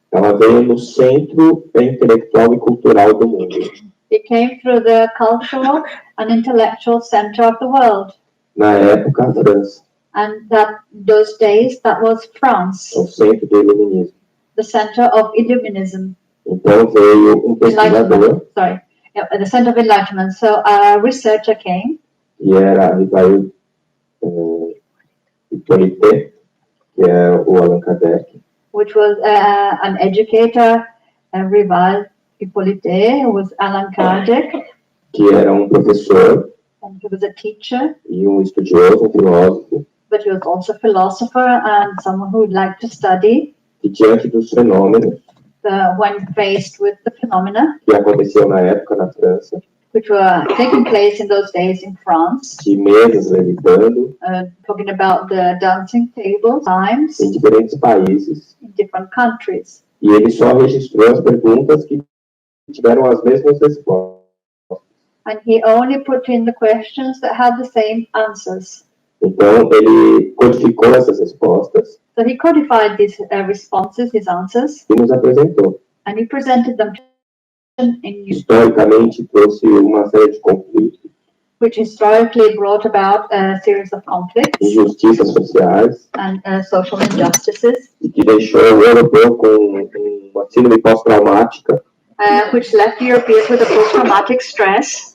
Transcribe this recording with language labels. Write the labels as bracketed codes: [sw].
[pt] Ela veio no centro intelectual e cultural do mundo. [en] It came through the cultural and intellectual center of the world. [pt] Na época, a França, [en] And those days, that was France, [pt] o centro do iluminismo. [en] the center of Illuminism. [pt] Então, veio um pesquisador, [en] The center of enlightenment. So a researcher came, [pt] que era Rivail Hippolyte, que é o Allan Kardec, [en] which was an educator, Rival Hippolyte, who was Allan Kardec, [pt] que era um professor [en] and he was a teacher, [pt] e um estudioso, um filósofo, [en] but he was also a philosopher and someone who would like to study [pt] que diante dos fenômenos [en] when faced with the phenomena [pt] que aconteciam na época na França, [en] which were taking place in those days in France, [pt] de mesas levitando [en] talking about the dancing tables, times [pt] em diferentes países, [en] in different countries. [pt] e ele só registrou as perguntas que tiveram as mesmas respostas. [en] And he only put in the questions that had the same answers. [pt] Então, ele codificou essas respostas [en] So he codified these responses, his answers, [pt] e nos apresentou. [en] and he presented them in [pt] Historicamente, trouxe uma série de conflitos, [en] which historically brought about a series of conflicts [pt] injustiças sociais, [en] and social injustices, [pt] e que deixou o europeu com uma síndrome pós-traumática [en] which left Europeans with a post-traumatic stress